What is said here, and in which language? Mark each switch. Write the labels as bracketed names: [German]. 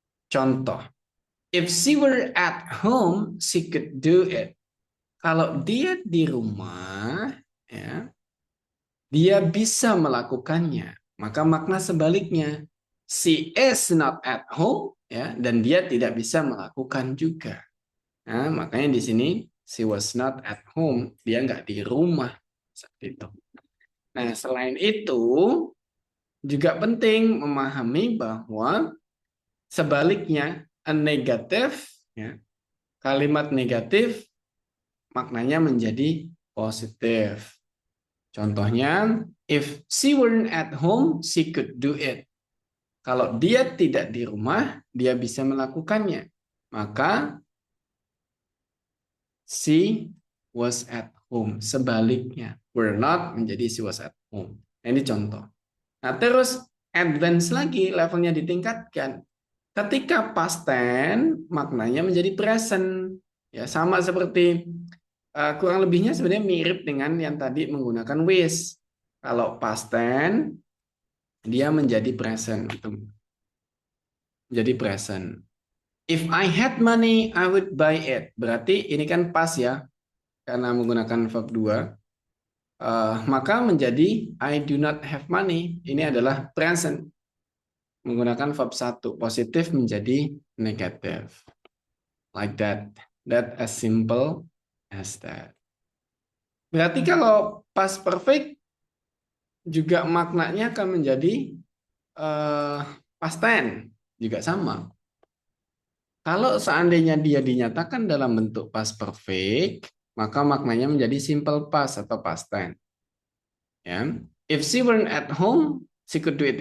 [Indonesian] Contoh, [English] if she were at home, she could do it. [Indonesian] Kalau dia di rumah, ya, dia bisa melakukannya. Maka makna sebaliknya, [English] she is not at home, [Indonesian] ya, dan dia tidak bisa melakukan juga. Nah, makanya di sini [English] she was not at home, [Indonesian] dia nggak di rumah saat itu. Nah, selain itu juga penting memahami bahwa sebaliknya a negatif, ya, kalimat negatif maknanya menjadi positif. Contohnya, [English] if she weren't at home, she could do it. [Indonesian] Kalau dia tidak di rumah, dia bisa melakukannya. Maka [English] she was at home. [Indonesian] Sebaliknya, were not menjadi [English] she was at home. [Indonesian] Ini contoh. Nah, terus advance lagi, levelnya ditingkatkan. Ketika past tense, maknanya menjadi present. Ya, sama seperti kurang lebihnya sebenarnya mirip dengan yang tadi menggunakan wish. Kalau past tense dia menjadi present, menjadi present. [English] If I had money, I would buy it. [Indonesian] Berarti ini kan past ya, karena menggunakan verb 2. Maka menjadi [English] I do not have money. [Indonesian] Ini adalah present. Menggunakan verb 1. Positif menjadi negative. [English] Like that. That as simple as that. [Indonesian] Berarti kalau past perfect juga maknanya akan menjadi past tense. Juga sama. Kalau seandainya dia dinyatakan dalam bentuk past perfect, maka maknanya menjadi simple past atau past tense. Ya. [English] If she weren't at home, she could do it.